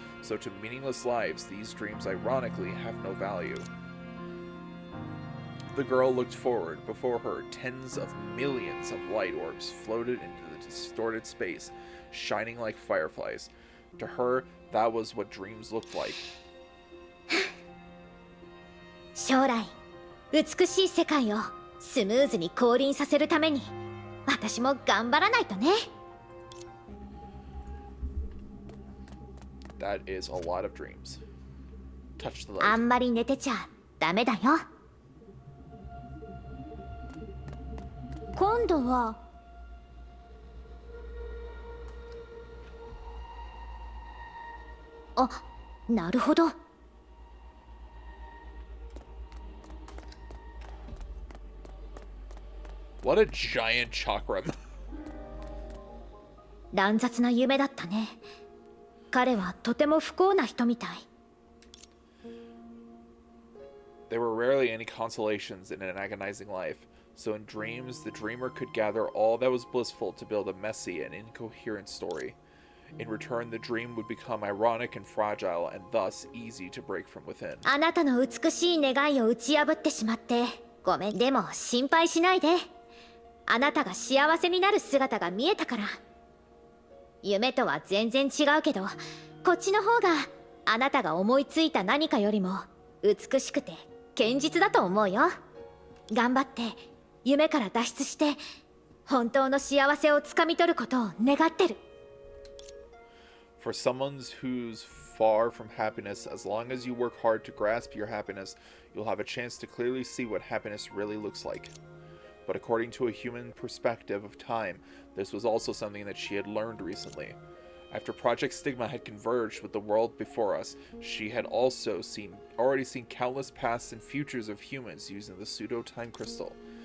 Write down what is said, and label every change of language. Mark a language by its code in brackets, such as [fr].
[en] So to meaningless lives, these dreams ironically have no value. The girl looked forward. Before her, tens of millions of light orbs floated into the distorted space, shining like fireflies. To her, that was what dreams looked like. [ja] 将来、美しい世界をスムーズに降臨させるために、私も頑張らないとね。 [en] That is a lot of dreams. Touch the [ja] あ [en] light. [ja] んまり寝てちゃダメだよ。今度はあ、なるほど。 [en] What a giant chakram. [ja] 乱雑な夢だったね。彼はとても不幸な人みたい。 [en] There were rarely any consolations in an agonizing life, so in dreams, the dreamer could gather all that was blissful to build a messy and incoherent story. In return, the dream would become ironic and fragile, and thus easy to break from within. [ja] あなたの美しい願いを打ち破ってしまってごめん。でも心配しないで。あなたが幸せになる姿が見えたから。夢とは全然違うけど、こっちの方があなたが思いついた何かよりも美しくて堅実だと思うよ。頑張って夢から脱出して本当の幸せをつかみ取ることを願ってる。 [en] For someone who's far from happiness, as long as you work hard to grasp your happiness, you'll have a chance to clearly see what happiness really looks like. But according to a human perspective of time, this was also something that she had learned recently. After Project Stigma had converged with the world before us, she had also already seen countless pasts and futures of humans using the pseudo-time crystal.